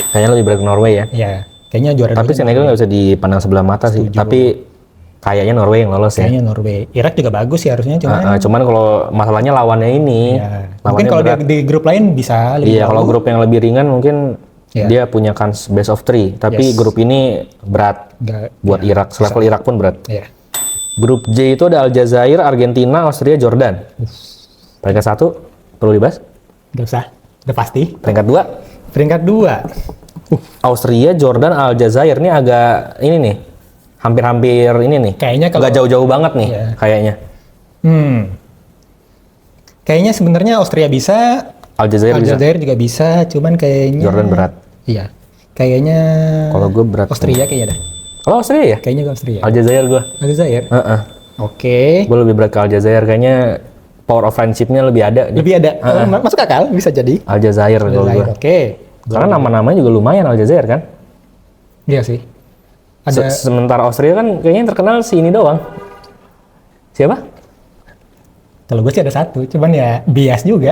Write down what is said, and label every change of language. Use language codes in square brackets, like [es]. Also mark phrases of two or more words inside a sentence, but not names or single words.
[id] Kayaknya lebih berat ke Norway ya. Ya, kayaknya juara Tapi dunia. Senegal nggak bisa dipandang sebelah mata sih. Tapi kayaknya Norway yang lolos ya. Kayaknya Norway. Irak juga bagus sih harusnya, cuman Cuman kalau masalahnya lawannya ini, ya, mungkin lawannya kalau berat. di grup lain bisa lebih Iya, kalau jauh. grup yang lebih ringan mungkin Iya. dia punya kans [en] best of 3. [id] Tapi Yes. grup ini berat Nggak- buat Irak. Selevel Irak pun berat. ya. Grup J itu ada Aljazair, Argentina, Austria, Jordan. Peringkat 1 perlu dibahas. Nggak usah, udah pasti. Peringkat 2 Peringkat 2, Austria, Jordan, Aljazair ini agak ini nih. Hampir-hampir ini nih. Kayaknya kalau Nggak jauh-jauh banget nih Iya. kayaknya. Kayaknya sebenarnya Austria bisa, Aljazair bisa. Aljazair juga bisa, cuman kayaknya Jordan berat. Iya. Kayaknya Kalau gue berat. Austria kayaknya dah. Kalau Austria ya? Kayaknya gue Austria. Aljazair gue. Aljazair. Oke. Gue lebih berat ke Aljazair. Kayaknya [en] power of friendship- [id] nya lebih ada. Lebih ada. Masuk akal, bisa jadi. Aljazair kalau Aljazair. gue. Oke. Karena nama-namanya juga lumayan Aljazair kan. Iya sih. Ada Sementara Austria kan kayaknya yang terkenal si ini doang. Siapa? kalau gue sih ada satu, cuman ya bias juga.